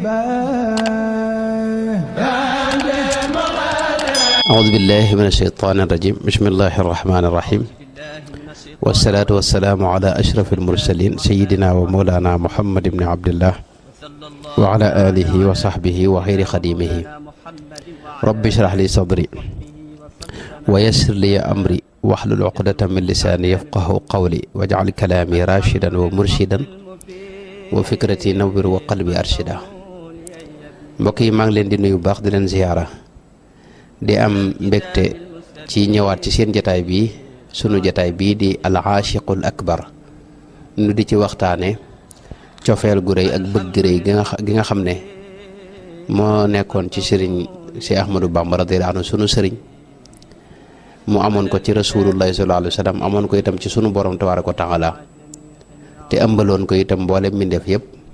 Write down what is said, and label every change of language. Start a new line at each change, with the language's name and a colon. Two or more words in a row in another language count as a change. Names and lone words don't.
Arabic: أعوذ بالله من الشيطان الرجيم بسم الله الرحمن الرحيم والصلاة والسلام على أشرف المرسلين سيدنا ومولانا محمد بن عبد الله وعلى آله وصحبه وخير خديمه رب اشرح لي صدري ويسر لي أمري واحلل عقدة من لساني يفقه قولي واجعل كلامي راشدا ومرشدا وفكرتي نور وقلبي أرشدا
Wolof: mbokk yi maa ngi leen di nuyu baax di leen ziyaara di am mbégte ci ñëwaat ci seen jataay bii sunu jataay bii di al aashiqul akbar nu di ci waxtaane cofeel gu rëy ak bëgg rëy gi nga xam ne moo nekkoon ci sëriñ si Ahmadou Bamba
Arabic: رضي الله عنه
Wolof: sunu sëriñ mu amoon ko ci
Arabic: رسول الله صلى الله عليه وسلم
Wolof: amoon ko itam ci sunu borom
Arabic: تبارك وتعالى
Wolof: te ëmbaloon ko itam mboole mbindeef yépp